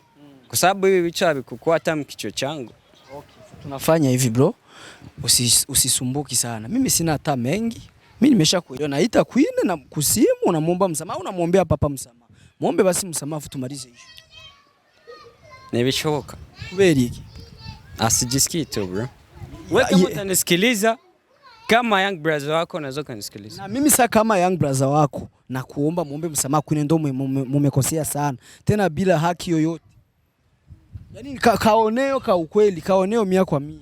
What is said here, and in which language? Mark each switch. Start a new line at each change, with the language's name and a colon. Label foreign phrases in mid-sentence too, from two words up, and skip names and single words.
Swahili: Kwa sababu hivi vitu havikukua hata mkichwa changu. Okay, tunafanya hivi bro. Usisumbuki sana. Mimi sina hata mengi. Mimi nimeshakuelewa. Naita Queen na kusimu unamuomba msamaha, unamwombea papa msamaha. Muombe basi msamaha tumalize hiyo. Nimechoka.
Rundi: Kubera iki?
Swahili: Asijisikii tu bro. Wewe kama utanisikiliza kama
English: young brother
Swahili: wako unaweza kunisikiliza. Na mimi sasa kama
English: young brother
Swahili: wako na kuomba muombe msamaha Queen ndio mmekosea sana. Tena bila haki yoyote. Yaani kaoneo ka ukweli, kaoneo 100 kwa 100.